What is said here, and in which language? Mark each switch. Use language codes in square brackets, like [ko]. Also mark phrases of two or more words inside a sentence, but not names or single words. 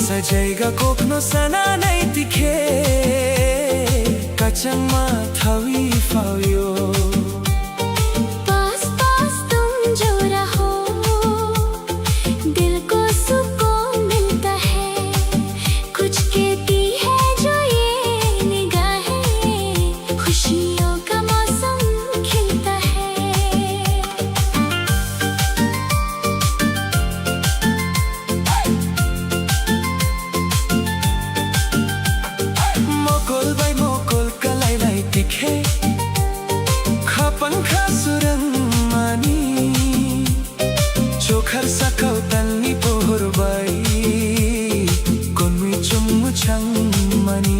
[trp] Sajaiga kokno sana nai tikhe Kachang ma thawi fauyo [hi] पास पास तुम जो रहो दिल को सुकून मिलता है कुछ कहती है जो ये निगाहें खुशियों का मौसम खिलता है [trp] Mokol bai mokol kalai lai tikhe Khapangkha surang mani Chokhar sakau tanni pohor bai Konmi chummu chang mani